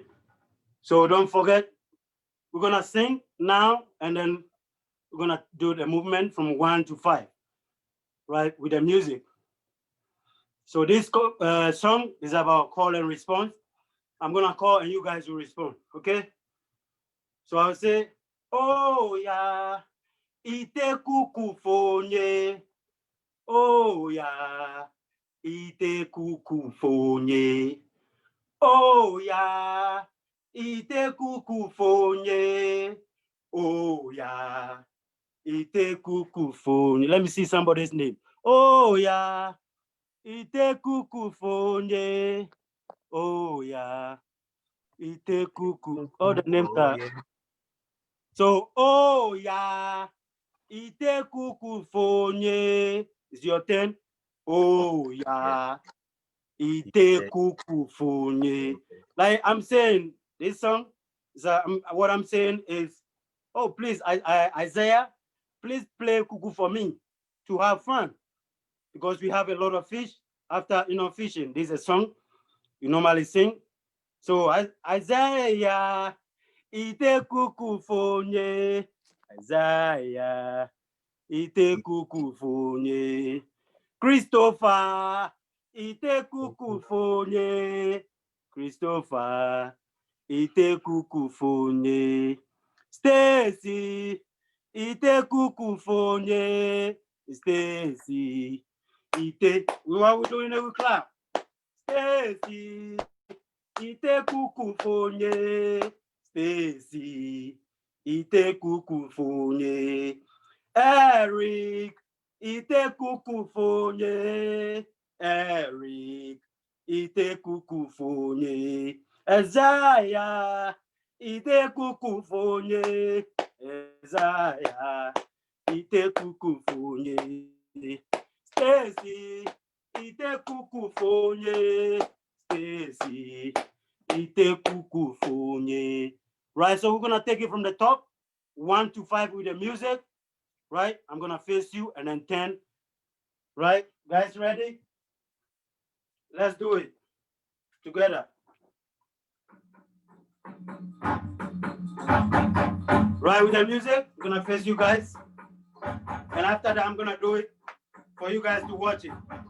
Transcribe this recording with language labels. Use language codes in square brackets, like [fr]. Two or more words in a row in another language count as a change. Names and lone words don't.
[en] So don't forget, we're gonna sing now, and then we're gonna do the movement from 1 to 5, right, with the music. So this song is about call and response. I'm gonna call and you guys will respond, okay? So I'll say, oh yeah, [ig] ite kuku fonye. [en] Oh yeah, [ig] ite kuku fonye. [en] Oh yeah, [ig] ite kuku fonye. [en] Oh yeah, [ig] ite kuku fonye. [en] Let me see somebody's name. Oh yeah, [ig] ite kuku fonye. [en] Oh yeah, [ig] ite kuku. [en] All the names are. So, oh yeah, [ig] ite kuku fonye. [en] It's your turn. Oh yeah, [ig] ite kuku fonye. [en] Like I'm saying, this song, what I'm saying is, oh please, Isaiah, please play kuku for me to have fun, because we have a lot of fish after fishing. This is a song you normally sing. [ig] So Isaiah, ite kuku fonye. Isaiah, ite kuku fonye. Christopher, ite kuku fonye. Christopher, ite kuku fonye. Stacy, ite kuku fonye. Stacy, ite. [en] What are we doing? We clap. [ig] Stacy, ite kuku fonye. Stacy, ite kuku fonye. Eric, ite kuku fonye. Eric, ite kuku fonye. Isaiah, ite kuku fonye. Isaiah, ite kuku fonye. Stacy, ite kuku fonye. Stacy, ite kuku fonye. [en] Right, so we're gonna take it from the top, 1 to 5 with the music. Right, I'm gonna face you and then 10. Right, guys, ready? Let's do it together. Right, with the music, I'm gonna face you guys, and after that, I'm gonna do it for you guys to watch it.